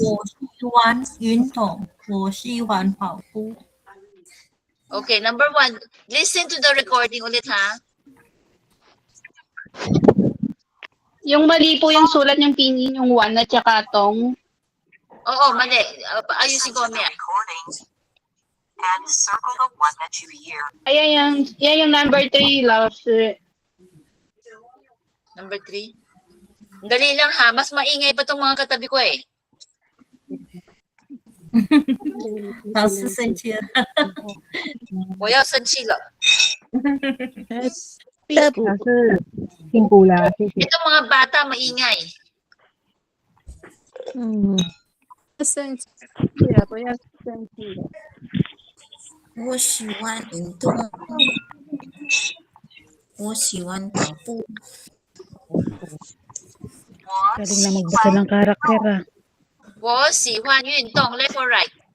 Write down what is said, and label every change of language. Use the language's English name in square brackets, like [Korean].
[Chinese] 我喜欢运动，我喜欢跑步。 [English] Okay, number 1. Listen to the recording [Filipino] ulit ha. Yung mali po yung sulat yung pinin, yung 1 at saka tong. Oo, mali. Ayusin ko [English] Listen to the recording and circle the one that you hear. [Filipino] Ayan yung number 3, love. Number 3. Dali lang ha. Mas maingay pa itong mga katabi ko eh. [Chinese] 老师生气了，我要生气了。老师辛苦了，谢谢。 [Filipino] Itong mga bata maingay. [Chinese] 我喜欢运动，我喜欢跑步。我 [Filipino] Galing [Chinese] 喜 [Filipino] na magbasa [Chinese] 欢 [Filipino] ng karakter ah. [Chinese] 我喜欢运动 [English] left or right?